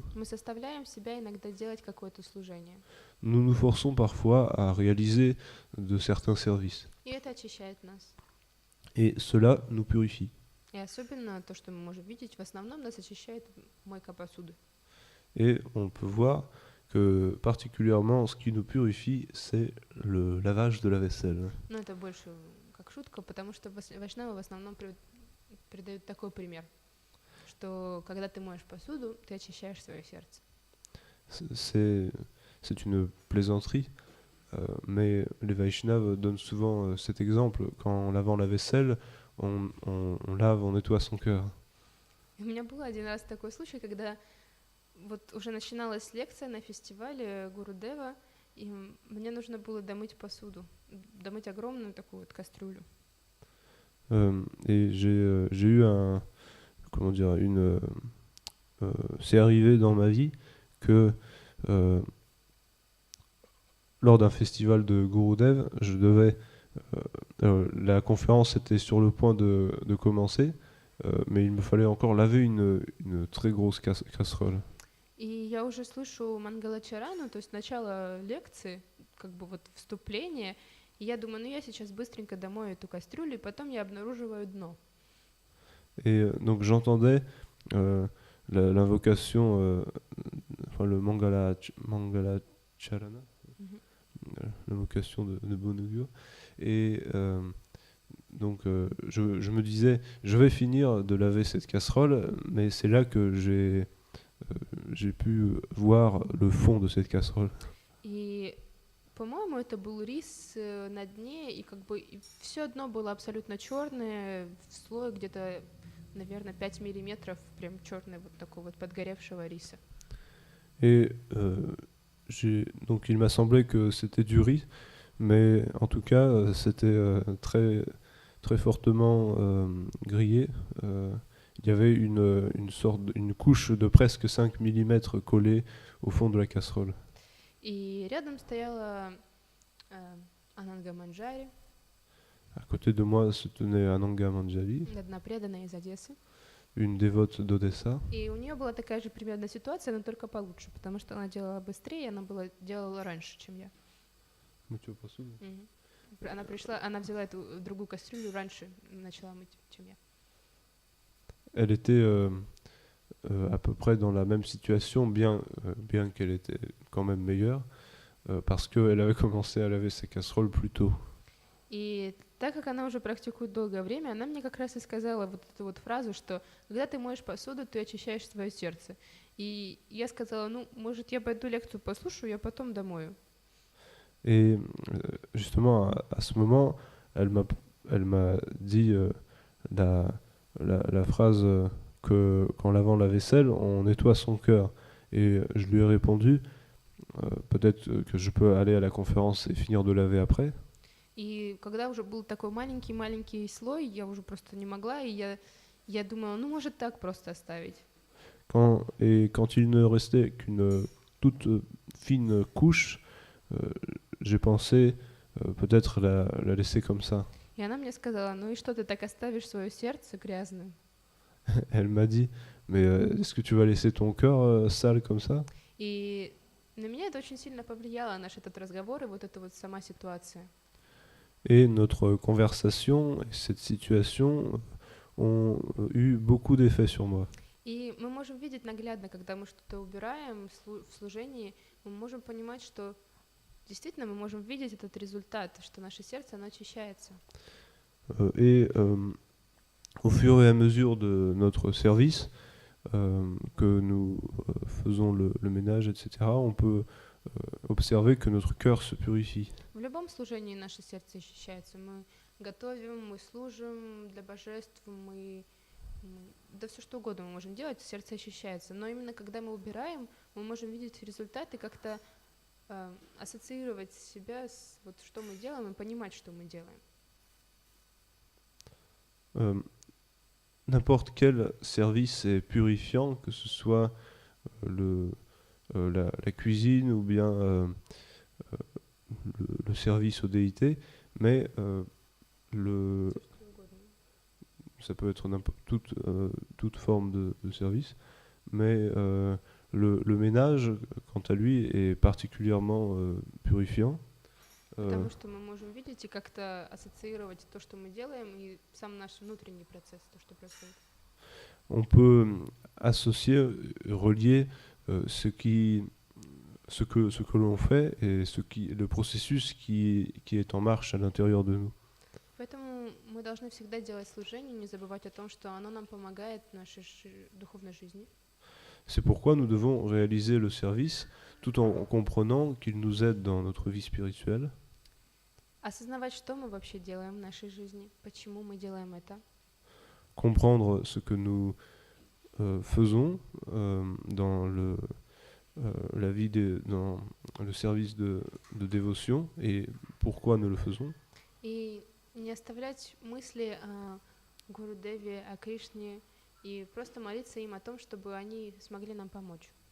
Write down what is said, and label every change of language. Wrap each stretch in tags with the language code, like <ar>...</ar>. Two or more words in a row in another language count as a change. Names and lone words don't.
<ru>мы заставляем себя иногда делать какое-то служение.</ru> <fr>nous nous forçons parfois à réaliser de certains services.</fr> <ru>И это очищает нас.</ru> <fr>Et cela nous purifie.</fr> <ru>И особенно то, что мы можем видеть, в основном нас очищает мойка посуды.</ru> <fr>Et on peut voir que particulièrement ce qui nous purifie, c'est le lavage de la vaisselle.</fr> <ru>Но это больше как шутка, потому что вайшнавы в основном придают такой пример, что когда ты моешь посуду, ты очищаешь свое сердце.</ru> <fr>C'est une plaisanterie, mais les Vaishnavas donnent souvent cet exemple. Qu'en lavant la vaisselle, on lave, on nettoie son cœur.</fr> <ru>У меня был один раз такой случай, когда вот уже начиналась лекция на фестивале Гурудева, и мне нужно было домыть посуду, домыть огромную такую вот кастрюлю.</ru> <fr>Et j'ai eu c'est arrivé dans ma vie que lors d'un festival de Gurudev, la conférence était sur le point de commencer, mais il me fallait encore laver une très grosse casserole.</fr> <ru>И я уже слышу Мангалачарану, то есть начало лекции, как бы вот вступление, и я думаю, ну я сейчас быстренько домою эту кастрюлю, и потом я обнаруживаю дно.</ru> <fr>Et donc j'entendais l'invocation, enfin le Mangalacharana, l'invocation de bon augure. Et donc je me disais, je vais finir de laver cette casserole, mais c'est là que j'ai pu voir le fond de cette casserole.</fr> <ru>И, по-моему, это был рис на дне, и как бы все дно было абсолютно черное, в слое где-то, наверное, 5 миллиметров, прям черный вот такой вот подгоревшего риса.</ru> <fr>Et donc il m'a semblé que c'était du riz, mais en tout cas c'était très, très fortement grillé. Il y avait une couche de presque 5 mm collée au fond de la casserole.</fr> <ru>И рядом стояла Ананга</ru> <fr>À côté de moi se tenait Ananga Manjari,</fr> <ru>одна преданная из Одессы.</ru> <fr>une dévote d'Odessa.</fr> <ru>И у нее была такая же примерно ситуация, но только получше, потому что она делала быстрее, делала раньше, чем я. Мгм. Она пришла, она взяла эту другую кастрюлю раньше, начала мыть, чем я.</ru> <fr>Elle était à peu près dans la même situation, bien qu'elle était quand même meilleure, parce qu'elle avait commencé à laver ses casseroles plus tôt.</fr> <ru>И так как она уже практикует долгое время, она мне как раз и сказала вот эту вот фразу, что когда ты моешь посуду, ты очищаешь свое сердце. И я сказала, ну, может, я пойду лекцию послушаю, я потом домою.</ru> <fr>Et justement, à ce moment, elle m'a dit la, la phrase que qu'en lavant la vaisselle, on nettoie son cœur. Et je lui ai répondu, peut-être que je peux aller à la conférence et finir de laver après.</fr> <ru>И когда уже был такой маленький-маленький слой, я уже просто не могла, и я думала, ну, может, так просто оставить.</ru> <fr>Quand il ne restait qu'une toute fine couche, j'ai pensé peut-être la laisser comme ça.</fr> <ru>И она мне сказала, ну и что, ты так оставишь свое сердце грязным?</ru> <fr>Elle m'a dit, mais est-ce que tu vas laisser ton cœur sale comme ça?</fr> <ru>И на меня это очень сильно повлияло, наш этот разговор и вот эта вот сама ситуация.</ru> <fr>Et notre conversation et cette situation ont eu beaucoup d'effets sur moi.</fr> <ru>И мы можем видеть наглядно, когда мы что-то убираем в служении, мы можем понимать, что действительно мы можем видеть этот результат, что наше сердце, оно очищается.</ru> <fr>Et au fur et à mesure de notre service, que nous faisons le ménage, etc., on peut observer que notre cœur se purifie.</fr> <ru>В любом служении наше сердце очищается. Мы готовим, мы служим для божеств, да все что угодно мы можем делать, сердце очищается. Но именно когда мы убираем, мы можем видеть результаты, как-то ассоциировать себя с вот что мы делаем и понимать, что мы делаем.</ru> <fr>N'importe quel service est purifiant, que ce soit la cuisine ou bien le service aux déités, mais ça peut être toute forme de service, mais le ménage, quant à lui, est particulièrement purifiant.</fr> <ru>Потому что мы можем видеть и как-то ассоциировать то, что мы делаем, и сам наш внутренний процесс, то, что происходит.</ru> <fr>On peut associer, relier ce que l'on fait et le processus qui est en marche à l'intérieur de nous.</fr> <ru>Поэтому мы должны всегда делать служение, не забывать о том, что оно нам помогает в нашей духовной жизни.</ru> <fr>C'est pourquoi nous devons réaliser le service tout en comprenant qu'il nous aide dans notre vie spirituelle.</fr> <ru>Осознавать, что мы вообще делаем в нашей жизни, почему мы делаем это.</ru> <fr>Comprendre ce que nous faisons dans la vie dans le service de dévotion et pourquoi nous le faisons.</fr> <ru>И не оставлять мысли о Гурудеве, о Кришне, и просто молиться им о том, чтобы они смогли нам помочь.</ru>